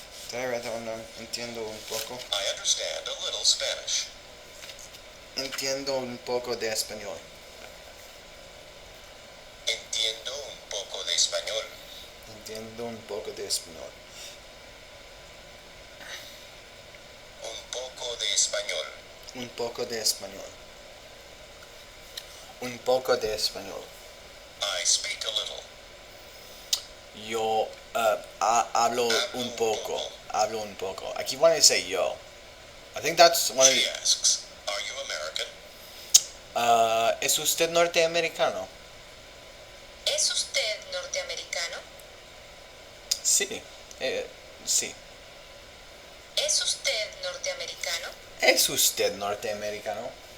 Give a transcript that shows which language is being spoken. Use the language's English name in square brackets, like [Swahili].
[English] Did I write that one down? [Spanish] Entiendo un poco. [English] I understand a little Spanish. [Spanish] Entiendo un poco de español. Entiendo un poco de español. Entiendo un poco de español. Un poco de español. Un poco de español. Un poco de español. [English] I speak a little. [Spanish] Yo hablo un poco. Hablo un poco. [English] Aquí when I say yo, I think that's one of She the, asks, are you American? [Spanish] ¿Es usted norteamericano? ¿Es usted norteamericano? Sí. Sí. ¿Es usted norteamericano? ¿Es usted norteamericano?